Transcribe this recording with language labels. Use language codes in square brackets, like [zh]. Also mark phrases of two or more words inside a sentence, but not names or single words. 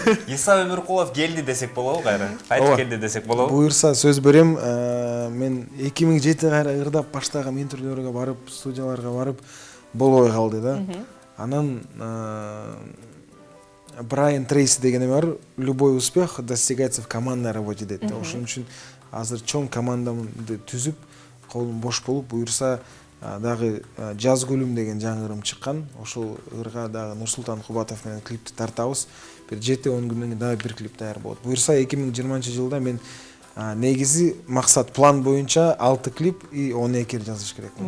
[ky] Иса Өмүркулов келди десек болобу кайра? Кайтып келди десек болобу? Буюрса сөз берем. Мен 2007 кайра ырдап баштагам, интервьюлөргө барып, студияларга барып болбой калды да. Анан Брайан Трейси деген эме бар. [ru] Любой успех достигается в командной работе дейт. [ky] Ошон үчүн азыр чоң командамды түзүп, колум бош болуп, буюрса дагы Жаз гүлүм деген жаңы ырым чыккан. Ошол ырга дагы Нурсултан Кубатов менен клипти тартабыз. Бир 7-10 күндөн кийин дагы бир клип даяр болот. Буюрса 2020-жылда мен негизи максат план боюнча 6 клип и 12 жазыш керекмин.